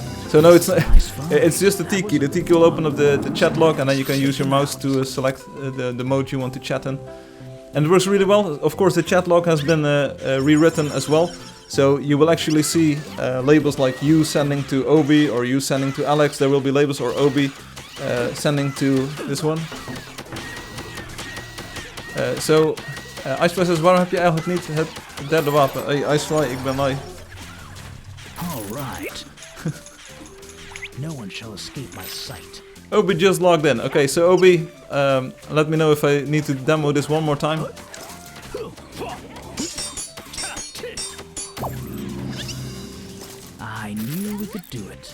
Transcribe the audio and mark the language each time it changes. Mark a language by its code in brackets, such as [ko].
[en] So no, it's not, it's just the T key. The T key will open up the chat log, and then you can use your mouse to select the mode you want to chat in. And it works really well. Of course, the chat log has been rewritten as well, so you will actually see labels like you sending to Obi or you sending to Alex. There will be labels, or Obi sending to this one. Icefly says, [nl] waarom heb je eigenlijk niet het derde wapen? Icefly, ik ben lui. [en] Alright. No one shall escape my sight. Obi just logged in. Okay, so Obi, let me know if I need to demo this one more time. I knew we could do it.